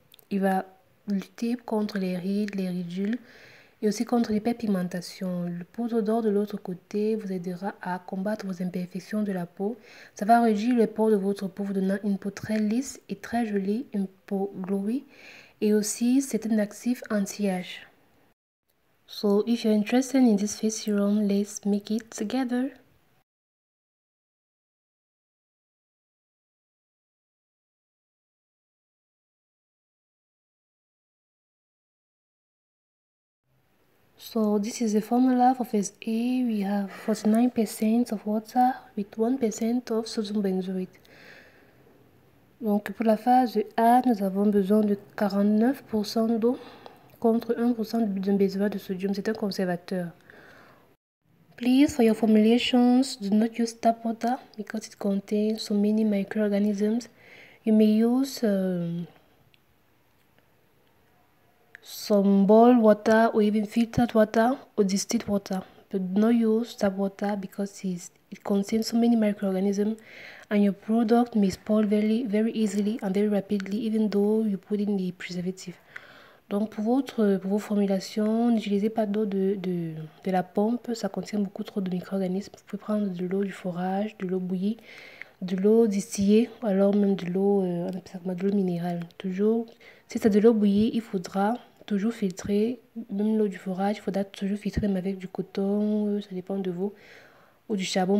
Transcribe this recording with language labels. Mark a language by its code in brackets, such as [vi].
[fr] Il va lutter contre les rides, les ridules, et aussi contre l'hyperpigmentation. Le poudre d'or de l'autre côté vous aidera à combattre vos imperfections de la peau. Ça va réduire les pores de votre peau, vous donnant une peau très lisse et très jolie, une peau glowy. Et aussi, c'est un actif anti-âge. [en] So, if you're interested in this face serum, let's make it together. So this is the formula for phase A. We have 49% of water with 1% of sodium benzoate. [fr] Donc pour la phase A, nous avons besoin de 49% d'eau contre 1% de benzoate de sodium. C'est un conservateur. [en] Please, for your formulations, do not use tap water because it contains so many microorganisms. You may use some boiled water or even filtered water or distilled water, but do not use tap water because it contains so many microorganisms and your product may spoil very easily and very rapidly even though you put in the preservative. [fr] Donc pour vos formulations, n'utilisez pas d'eau de la pompe, ça contient beaucoup trop de micro-organismes. Vous pouvez prendre de l'eau du forage, de l'eau bouillie, de l'eau distillée, ou alors même de l'eau minérale. Toujours, si c'est de l'eau bouillie, il faudra toujours filtrer, même l'eau du forage, il faudra toujours filtrer même avec du coton, ça dépend de vous, ou du charbon.